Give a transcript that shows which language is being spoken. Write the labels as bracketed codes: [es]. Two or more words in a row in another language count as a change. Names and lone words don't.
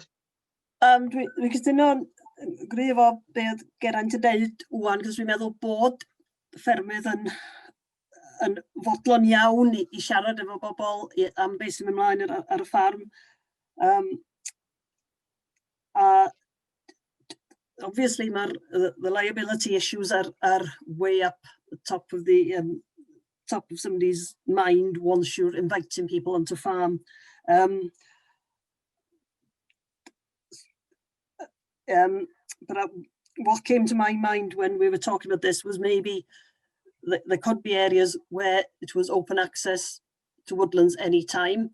[cy] Dwi'n cytuno'n gryf efo be oedd Geraint yn deud wwan, cos dwi'n meddwl bod ffermydd yn fodlon iawn i siarad efo bobl am beth sy'n mynd mlaen ar y ffarm. [en] A obviously the liability issues are way up the top of the top of somebody's mind once you're inviting people onto farm. But what came to my mind when we were talking about this was maybe there could be areas where it was open access to woodlands anytime.